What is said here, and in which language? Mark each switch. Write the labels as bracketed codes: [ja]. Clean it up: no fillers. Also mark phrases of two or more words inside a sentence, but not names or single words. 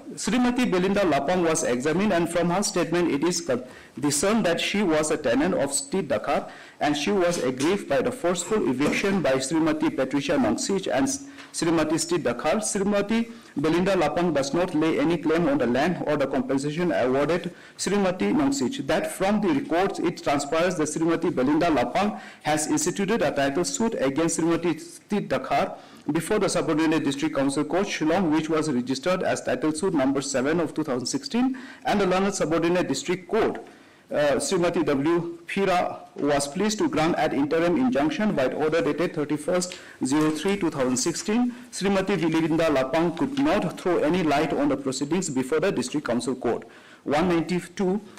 [en] Srimati Belinda Lapang was examined, and from her statement it is discerned that she was a tenant of State Dakar and she was aggrieved by the forceful eviction by Srimati Patricia Nonsuch and Srimati State Dakar. Srimati Belinda Lapang does not lay any claim on the land or the compensation awarded Srimati Nonsuch. That from the records it transpires that Srimati Belinda Lapang has instituted a title suit against Srimati State Dakar before the subordinate district council court Shillong, which was registered as title suit number 7 of 2016, and the learned subordinate district court Srimati W. Phira was pleased to grant an interim injunction by order dated 31/03/2016. Srimati Belinda Lapang could not throw any light on the proceedings before the district council court.